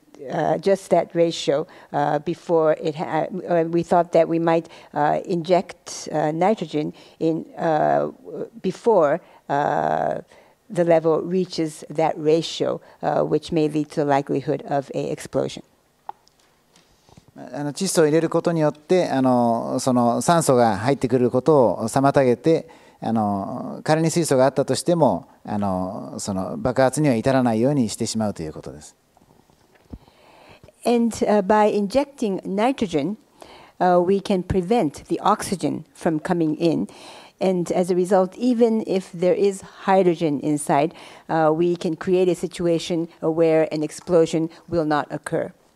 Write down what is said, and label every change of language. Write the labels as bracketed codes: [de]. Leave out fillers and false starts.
[en] adjust that ratio before it we thought that we might inject nitrogen in before the level reaches that ratio, which may lead to the likelihood of an explosion. [ja] 窒素を入れることによってその酸素が入ってくることを妨げて、仮に水素があったとしてもその爆発には至らないようにしてしまうということです。 [en] And by injecting nitrogen, we can prevent the oxygen from coming in. And as a result, even if there is hydrogen inside, we can create a situation where an explosion will not occur.